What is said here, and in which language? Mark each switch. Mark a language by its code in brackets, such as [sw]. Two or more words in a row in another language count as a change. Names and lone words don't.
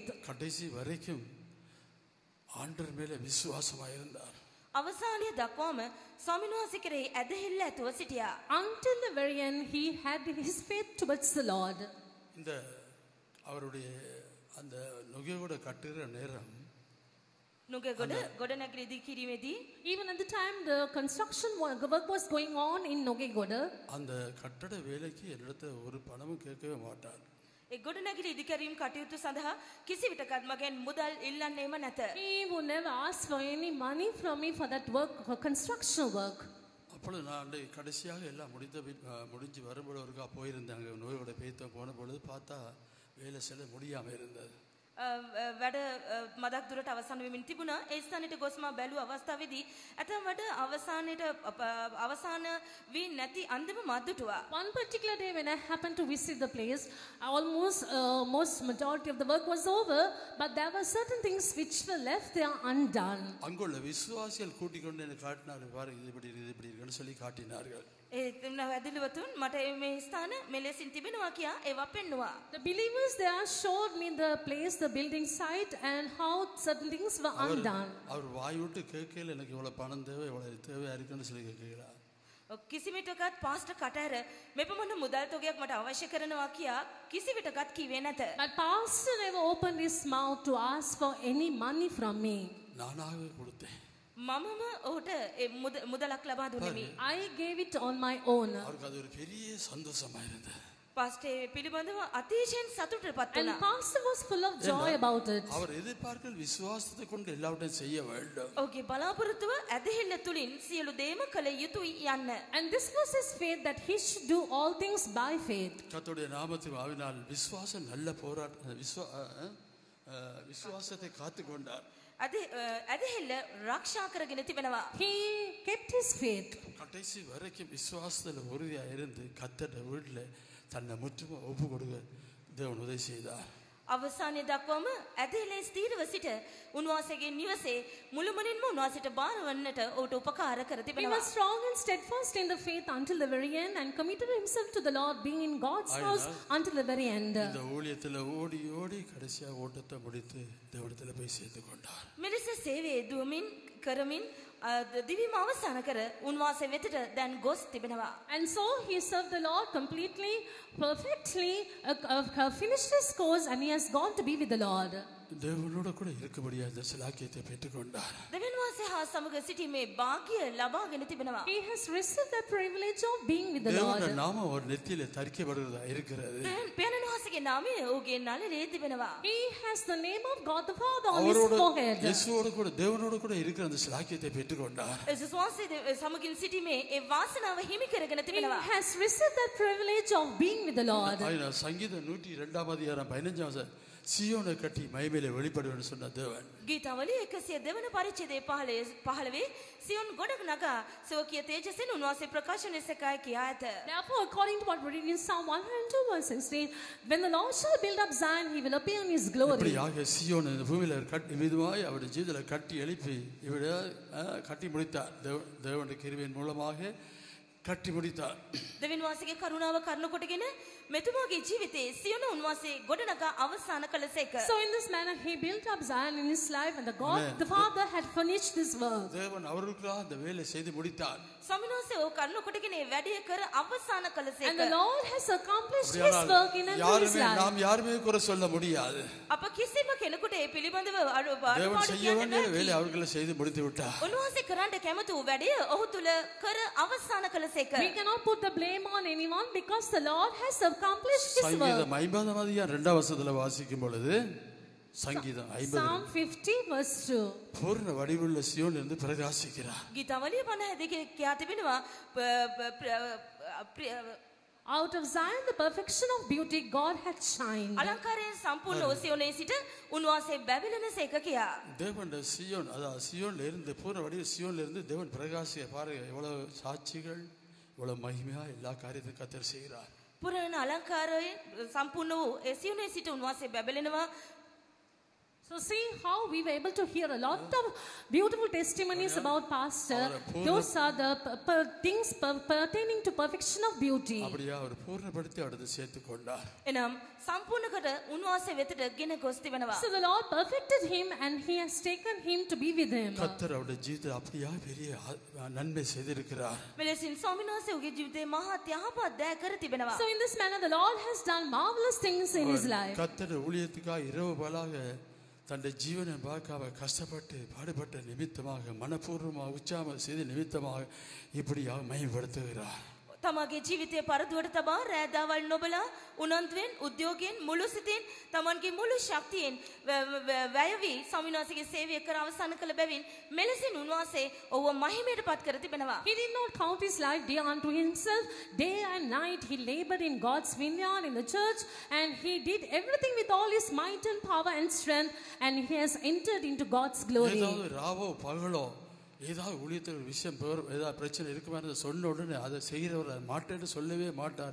[ta] கடைசி வரைக்கும் ஆண்டவர் மேலே விசுவாசமாக இருந்தார். [si] අවසානයේ දක්වාම ස්වාමීන් වහන්සේ කෙරෙහි ඇදහිල්ල ඇතුව සිටියා. [en] Until the very end, he had his faith towards the Lord. [ta] இந்த அவருடைய அந்த நுகையோட கட்டுகிற நேரம் [si] නුගගොඩ ගොඩනැගිලි ඉදි කිරීමේදී [en] Even at the time the construction work was going on in Nogegoda, [ta] அந்த கட்டட வேலைக்கு என்னிடத்த ஒரு பணமும் கேட்கவே மாட்டார். [si] ඒ ගොඩනැගිලි ඉදිකිරීම කටයුතු සඳහා කිසිවිටකත් මගෙන් මුදල් ඉල්ලන්නේම නැත. [en] he would never ask for any money from me for that work, for construction work. [ta] அப்பொழுது நான் கடைசியாக எல்லாம் முடிஞ்சு வரும்போது ஒருக்கா போயிருந்தாங்க. நோயோட பேத்த போன பொழுது பார்த்தா வேலை செல்ல முடியாமல் இருந்தது. [si] වැඩ මදක් දුරට අවසන් වෙමින් තිබුණා. ඒ ස්ථානෙට ගොස් මා බැලුව අවස්ථාවේදී ඇතම් වැඩ අවසාන වී නැති අන්තිම මද්දුටුවා. [en] One particular day when I happened to visit the place, most majority of the work was over, but there were certain things which were left there undone. [ta] அங்குள்ள விசுவாசிகள் கூட்டிக் கொண்டு என்னை காட்டினார்கள். பாருங்க இது இப்படி இருக்குன்னு சொல்லி காட்டினார்கள். [si] ඒ වැදිලිවතුන් මට මේ ස්ථාන මෙලෙසින් තිබෙනවා කියා ඒවා පෙන්නවා. [en] The believers there showed me the place, the building site, and how certain things were undone. [ta] அவர் வாய் விட்டு கேட்கல எனக்கு இவ்வளவு பணம் தேவை, இவ்வளவு தேவையா இருக்குன்னு சொல்லி கேட்கல. [si] කිසිවිටකත් පාස්ටර් කටහැර මෙපමණ මුදල් තොගයක් මට අවශ්‍ය කරනවා කියා කිසිවිටකත් කිව්වේ නැත. [en] But pastor never opened his mouth to ask for any money from me. [ta] நானாகவே கொடுத்தேன். [si] මමම ඔහුට මුදලක් ලබා දුන්නෙමි. [en] I gave it on my own. [ta] அவருக்கு அது ஒரு பெரிய சந்தோஷமா இருந்தது. [si] පාස්ටර් පිළිබඳව අතිශයින් සතුටටපත් [en] And [si] වුණා. [en] pastor was full of joy about it. [ta] அவர் எதிர்பார்க்கிற விசுவாசத்தை கொண்டு எல்லாவற்றையும் செய்ய வேண்டும். [si] ඔහුගේ බලාපොරොත්තුව ඇදහිල්ල තුලින් සියලු දේම කළ යුතුයි යන්න. [en] And this was his faith, that he should do all things by faith. [ta] கர்த்தருடைய நாமத்தில் ஆவினால் விசுவாசம் நல்ல போராட்டம் விசுவாசத்தை காத்துக்கொண்டார். [si] ඇදහිල්ල රක්ෂා කරගෙන තිබෙනවා. [en] He kept his faith. [ta] கடைசி வரைக்கும் விசுவாசத்தில் உறுதியா இருந்து கர்த்தருடைய வீட்டில் தன்னை முற்றுமா ஒப்பு கொடுக்க தேவன் உதவி செய்தார். [si] අවසානයේ දක්වාම ඇදහිල්ලේ ස්ථීරව සිට උන්වහන්සේගේ නිවසේ මුළුමනින්ම උන්වහන්සේට බාරවන්නට ඔහුට උපකාර කර [en] He [si] තිබෙනවා. [en] was strong and steadfast in the faith until the very end, and committed himself to the Lord, being in God's house until the very end. [ta] இந்த ஊழியத்தில் ஓடி ஓடி கடைசியாக ஓட்டத்தை முடித்து தேவனிடத்தில் போய் சேர்த்து கொண்டார். [si] මෙලෙස සේවයේ දුවමින් කරමින් දිවිම අවසන් කර උන්වහන්සේ වෙතට දැන් ගොස් තිබෙනවා. [en] And so he served the Lord completely, perfectly, finished his course, and he has gone to be with the Lord. [ta] தேவனோட கூட இருக்கபடியா இந்த சிலாக்கியத்தை பெற்றுக்கொண்டார். [si] දෙවියන් වහන්සේ හා සමග සිටීමේ වාග්ය ලබාගෙන තිබෙනවා. [en] He has received the privilege of being with the Lord. [ta] தேவனுடைய நாமம் ஒரு நெத்தியிலே தரிக்கப்படுகிறதா இருக்கிறது. [si] පියාණන් වහන්සේගේ නාමය ඔහුගේ නළලේ තිබෙනවා. [en] He has the name of God the Father on his [ta] அவரோட [en] forehead. [ta] இயேசுவோடு கூட தேவனோடு கூட இருக்கிற அந்த சிலாக்கியத்தை பெற்றுக்கொண்டார். [si] යේසුස් වහන්සේ සමගින් සිටීමේ ඒ වාසනාව හිමි කරගෙන [en] He [si] තිබෙනවා. [en] has received that privilege of being with the Lord. [ta] சங்கீதம் 102 அதிகாரம் 15 சியோனை கட்டி மகிமையிலே வெளிப்படுவேன்னு சொன்ன தேவன். [si] ගීතාවලිය 102 වන පරිච්ඡේදයේ 15 සියොන් ගොඩක් නගා සෝකිය තේජසෙන් උන්වහන්සේ ප්‍රකාශනය සකයි කියා ඇත. [en] Therefore, according to what we read in Psalm 102 verse 16, when the Lord shall build up Zion, he will appear in his glory. [ta] இப்படியாக சியோனை இந்த பூமியில கட்டி விதமாய் அவருடைய ஜீவிதத்தில் கட்டி எழுப்பி இவரை கட்டி முடித்தார். தேவனுடைய கிருபையின் மூலமாக கட்டி முடித்தார். [si] දෙවියන් වහන්සේගේ කරුණාව කරුණ කොටගෙන මෙතුමාගේ ජීවිතයේ සියොන උන්වහන්සේ ගොඩනගා අවසන් කළසේක. [en] So in this manner he built up Zion in his life, and the God, the Father, had finished this work. [ta] தேவன் அவர்களுக்காக அந்த வேலை செய்து முடித்தார். [si] ස්වාමීන් වහන්සේ ඕ කරුණ කොටගෙන වැඩේ කර අවසන් කළසේක. [en] And the Lord has accomplished his work in and through his life. [ta] நாம் யாருமே குறை சொல்ல முடியாது. [si] අප කිසිම කෙනෙකුට ඒ පිළිබඳව [ta] தேவன் செய்ய வேண்டிய வேலை அவர்களை செய்து முடித்து விட்டார். [si] උන්වහන්සේ කරන්න කැමති වූ වැඩේ ඔහු තුල කර අවසන් කළසේක. [en] We cannot put the blame on anyone because the Lord has accomplished his work. [ta] சங்கீதம் 50ஆம் அதிகாரம் 2ஆம் வசனத்துல வாசிக்கும் பொழுது சங்கீதம் 50 [en] Psalm 50 verse 2. [ta] பூர்ண வடிவுள்ள சீயோனில் இருந்து பிரகாசிக்கிறார். [si] ගීතවලිය 52 කියා තිබෙනවා [en] Out of Zion the perfection of beauty God had shined. [si] අලංකාරයෙන් සම්පූර්ණ වූ සියොනේ සිට උන්වහන්සේ බැබලෙනසේක කියා. [ta] தேவனுடைய சீயோன் அதாவது சீயோன்ல இருந்து பூர்ண வடிவு சீயோன்ல இருந்து தேவன் பிரகாசிக்க பாருங்க எவ்வளவு சாட்சிகள் இவ்வளவு மகிமையா எல்லா காரியத்தையும் கர்த்தர் செய்கிறார். [si] පුරාණ අලංකාරයෙන් සම්පූර්ණ වූ ඒ සියොනේ සිට උන්වහන්සේ බැබලෙනවා. [en] So see how we were able to hear a lot of beautiful testimonies about pastor. Those are the things pertaining to perfection of beauty. [ta] அப்படியே அவர் பூர்ணப்படுத்தி அடுத்து சேர்த்து கொண்டார். [si] එනම් සම්පූර්ණ කොට උන්වහන්සේ වෙතට ගෙන ගොස් තිබෙනවා. [en] So the Lord perfected him and he has taken him to be with him. [ta] கர்த்தர் அவருடைய ஜீவிதத்தில் அப்படியே பெரிய நன்மை செய்திருக்கிறார். [si] මෙලෙසින් ස්වාමීන් වහන්සේ ඔහුගේ ජීවිතේ මහත් යහපත් දෑ කර තිබෙනවා. [en] So in this manner the Lord has done marvelous things in his life. [ta] கர்த்தர் ஊழியத்துக்காக இரவு பகலாக தன்னுடைய ஜீவனை பார்க்காம கஷ்டப்பட்டு பாடுபட்ட நிமித்தமாக மனப்பூர்வமாக உற்சாகம் செய்த நிமித்தமாக இப்படியாக மகிமைப்படுத்துகிறார். [si] තමගේ ජීවිතය පරදුවට තබා රෑදාවල් නොබලා උනන්දුවෙන් උද්‍යෝගයෙන් මුළු සිතින් තමන්ගේ මුළු ශක්තියෙන් වැය වී ස්වාමීන් වහන්සේගේ සේවය කර අවසන් කළ බැවින් මෙලෙසින් උන්වහන්සේ ඔහුව මහිමයට පත් කර තිබෙනවා. [en] He did not count his life dear unto himself. Day and night he labored in God's vineyard in the church, and he did everything with all his might and power and strength, and he has entered into God's glory. [ta] ஏதாவது ராவோ பகலோ ஏதாவது ஊழியத்தில் விஷயம் ஏதாவது பிரச்சனை இருக்குமா சொன்ன உடனே அதை செய்கிறவர் மாட்டேன்னு சொல்லவே மாட்டார்.